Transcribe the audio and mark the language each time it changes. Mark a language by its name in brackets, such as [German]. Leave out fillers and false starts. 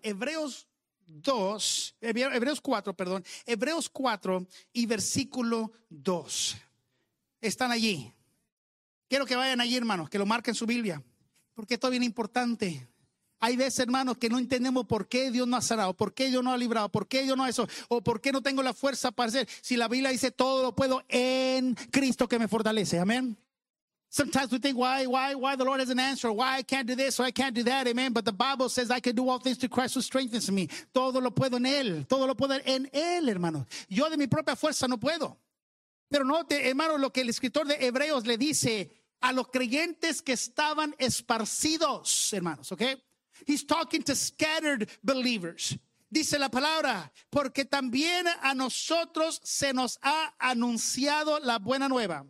[Spanish] Hebreos 4 y versículo 2. Están allí. Quiero que vayan allí, hermanos, que lo marquen su Biblia. Porque esto es bien importante. Hay veces, hermanos, que no entendemos por qué Dios no ha sanado, por qué Dios no ha librado, por qué Dios no ha hecho, o por qué no tengo la fuerza para hacer. Si la Biblia dice, todo lo puedo en Cristo que me fortalece. Amén. [English] Sometimes we think, why the Lord hasn't answered, why I can't do this, or I can't do that, amen. But the Bible says, I can do all things through Christ who strengthens me. [Spanish] Todo lo puedo en Él, todo lo puedo en Él, hermanos. Yo de mi propia fuerza no puedo. Pero note, hermano, lo que el escritor de Hebreos le dice a los creyentes que estaban esparcidos, hermanos, ¿ok? [English] He's talking to scattered believers. [Spanish] Dice la palabra, porque también a nosotros se nos ha anunciado la buena nueva.